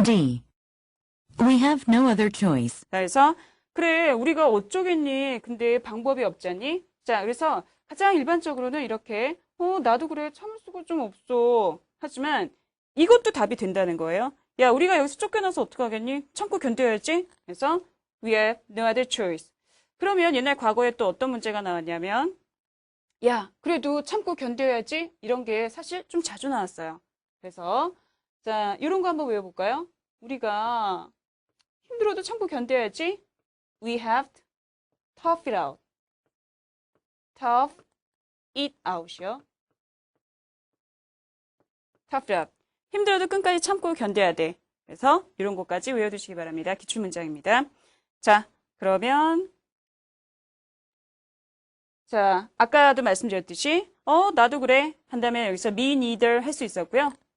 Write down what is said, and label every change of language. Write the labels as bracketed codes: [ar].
[en] D. We have no other choice. [ko] 자, 그래서 그래 우리가 어쩌겠니? 근데 방법이 없잖니? 자, 그래서 가장 일반적으로는 이렇게 나도 그래 참을 수가 좀 없어. 하지만 이것도 답이 된다는 거예요. 야, 우리가 여기서 쫓겨나서 어떡하겠니? 참고 견뎌야지. [en] 그래서 we have no other choice. [ko] 그러면 옛날 과거에 또 어떤 문제가 나왔냐면 야, 그래도 참고 견뎌야지. 이런 게 사실 좀 자주 나왔어요. 그래서 자, 이런 거 한번 외워볼까요? 우리가 힘들어도 참고 견뎌야지. [en] We have to tough it out. tough it out이요. tough it out. [ko] 힘들어도 끝까지 참고 견뎌야 돼. 그래서 이런 것까지 외워두시기 바랍니다. 기출문장입니다. 자, 그러면 자, 아까도 말씀드렸듯이 나도 그래 한다면 여기서 [en] me neither [ko] 할 수 있었고요.